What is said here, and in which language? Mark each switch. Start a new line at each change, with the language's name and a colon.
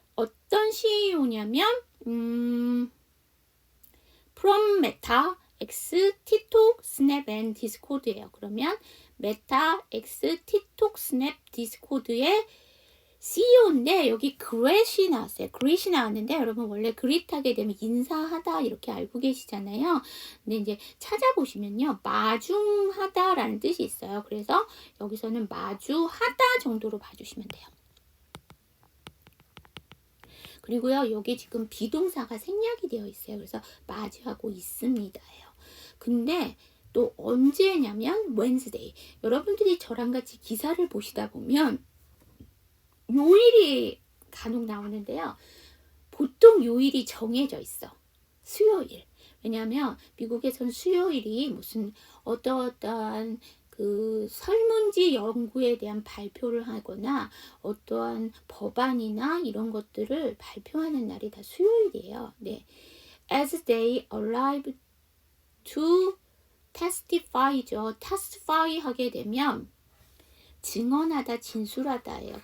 Korean: 어떤 CEO냐면
English: from Meta, X, TikTok, Snap, and Discord
Korean: 예요. 그러면 Meta, X, TikTok, Snap, Discord의 CEO인데 여기 그렛이 나왔어요. 그릿이 나왔는데 여러분 원래 그릿 하게 되면 인사하다 이렇게 알고 계시잖아요. 근데 이제 찾아보시면요. 마중하다라는 뜻이 있어요. 그래서 여기서는 마주하다 정도로 봐주시면 돼요. 그리고요, 여기 지금 비동사가 생략이 되어 있어요. 그래서 맞이하고 있습니다예요. 근데 또 언제냐면 Wednesday. 여러분들이 저랑 같이 기사를 보시다 보면 요일이 간혹 나오는데요. 보통 요일이 정해져 있어. 수요일. 왜냐하면 미국에선 수요일이 무슨 어떠한 그 설문지 연구에 대한 발표를 하거나 어떠한 법안이나 이런 것들을 발표하는 날이 다 수요일이에요. 네.
English: As they arrive to testify죠.
Korean: testify 하게 되면 증언하다, 진술하다예요.